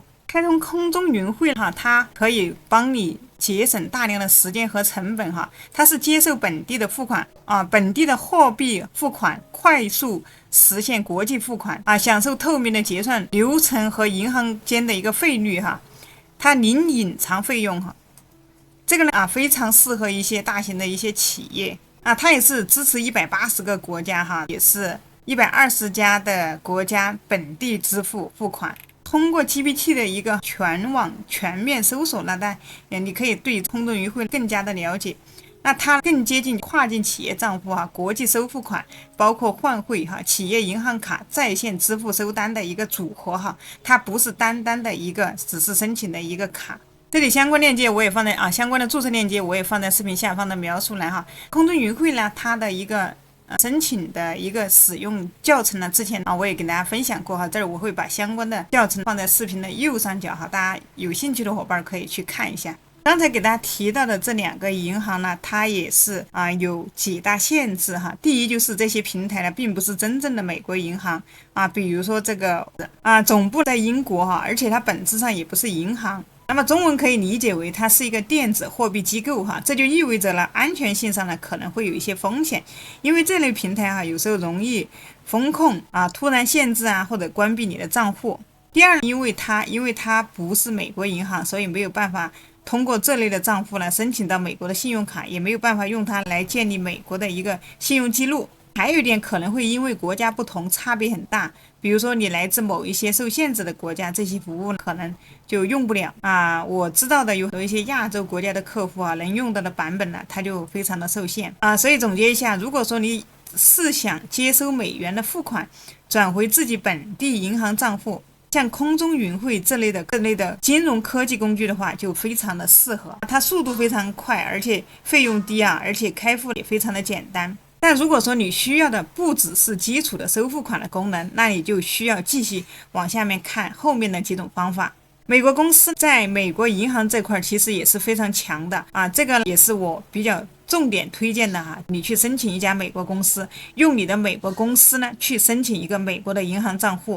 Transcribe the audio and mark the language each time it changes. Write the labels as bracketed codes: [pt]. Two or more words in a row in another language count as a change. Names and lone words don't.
[zh] 開通空中雲匯它可以幫你節省大量的時間和成本它是接受本地的付款本地的貨幣付款，快速實現國際付款享受透明的結算流程和銀行間的一個費率它零隱藏費用這個呢非常適合一些大型的一些企業它也是支持180個國家也是120家的国家本地支付付款。通過 GPT 的一个全网全面搜索你可以对空中云汇更加的了解。那它更接近跨境企業賬戶國際收付款，包括換匯企業銀行卡在線支付收單的一個組合它不是單單的一個只是申請的一個卡。這裡相關鏈接我也放在相關的注冊鏈接我也放在視頻下方的描述欄空中雲匯呢，它的一個申請的一個使用教程呢，之前我也给大家分享过哈，这儿我会把相關的教程放在視頻的右上角哈，大家有興趣的夥伴可以去看一下。剛才給大家提到的這兩個銀行呢，它也是有幾大限制哈。第一就是這些平台呢，並不是真正的美國銀行比如說這個總部在英國哈，而且它本質上也不是銀行。那麼中文可以理解為它是一個電子貨幣機構哈，這就意味着呢，安全性上呢可能會有一些風險，因為這類平台有時候容易風控突然限制或者關閉你的賬戶。第二，因為它不是美國銀行，所以沒有辦法通過這類的賬戶呢申請到美國的信用卡，也沒有辦法用它來建立美国的一個信用記錄。還有一點可能會因為國家不同差別很大，比如說你來自某一些受限制的國家，這些服務可能就用不了我知道的有一些亞洲國家的客戶能用到的版本呢，它就非常的受限所以總結一下，如果說你是想接收美元的付款轉回自己本地銀行賬戶，像空中云匯這類的金融科技工具的話，就非常的適合。它速度非常快，而且費用低而且開戶也非常的簡單。但如果說你需要的不只是基礎的收付款的功能，那你就需要繼續往下面看後面的幾種方法。美國公司在美國銀行這塊其實也是非常強的這個也是我比較重點推薦的你去申請一家美國公司，用你的美國公司呢去申請一個美國的銀行賬戶。